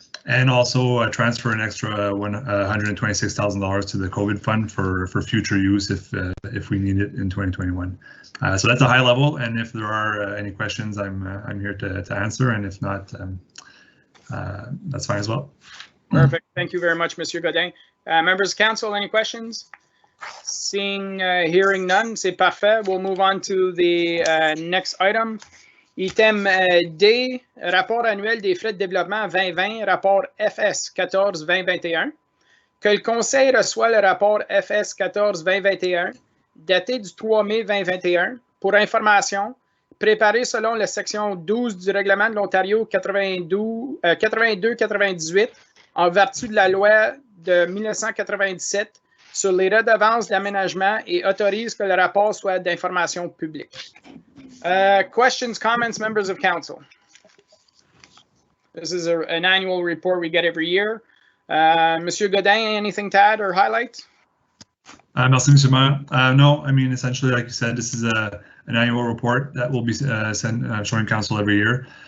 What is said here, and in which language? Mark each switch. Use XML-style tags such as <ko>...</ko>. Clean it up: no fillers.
<en>and also transfer an extra $126,000 to the COVID fund for future use if we need it in 2021. So that's a high level, and if there are any questions, I'm here to answer, and if not, that's fine as well. Perfect. Thank you very much, Monsieur Godin. Members of council, any questions? Seeing, hearing none,</en> <fr>c'est parfait.</fr> <en>We'll move on to the next item.</en> <fr>Item D, rapport annuel des frais de développement 2020, rapport FS 14-2021. Que le conseil reçoit le rapport FS 14-2021, daté du 3 mai 2021, pour information, préparé selon la section 12 du règlement de l'Ontario 82-98, en vertu de la loi de 1997 sur les redevances d'aménagement et autorise que le rapport soit d'information publique.</fr> <en>Questions, comments, members of council? This is an annual report we get every year. Monsieur Godin, anything to add or highlight?</en> <fr>Merci, Monsieur Mayor.</fr> <en>No, I mean, essentially, like you said, this is an annual report that will be showing council every year.</en>